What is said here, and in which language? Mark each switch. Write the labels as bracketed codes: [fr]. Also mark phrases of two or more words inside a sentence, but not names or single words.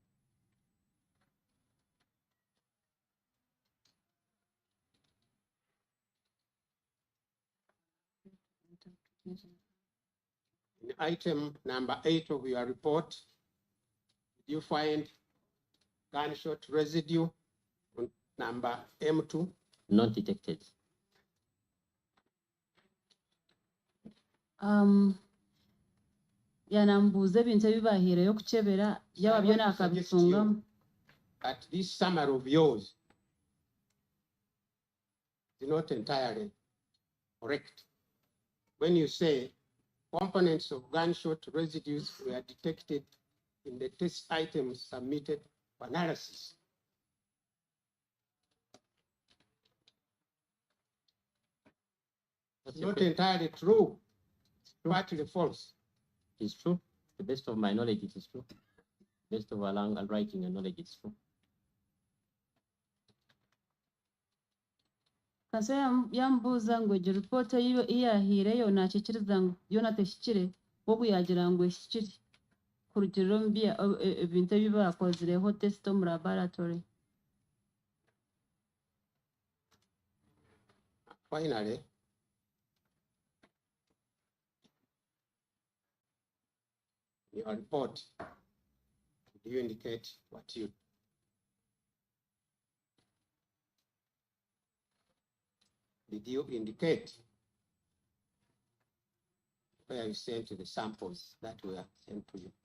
[en] In item number 8 of your report, did you find gunshot residue on number M2? Not detected. [nyn] yanambuuza ebintu ebibahiireyo kukyebera byaba byona akabifungamu. [en] That this summary of yours is not entirely correct. When you say components of gunshot residues were detected in the test items submitted for analysis. It's not entirely true. It's partly false. It's true. To the best of my knowledge, it is true. Best of our writing and knowledge, it's true. [nyn] Kanso yambuuza ngu egyo ripoota eyahiireyo naakikiriza ngu byona tehikire obu yagira ngu ehikire kurugirira omu ebintu ebi bakozireho test omu laboratory. [en] Finally, in your report, do you indicate what you did you indicate where you sent the samples that were sent to you?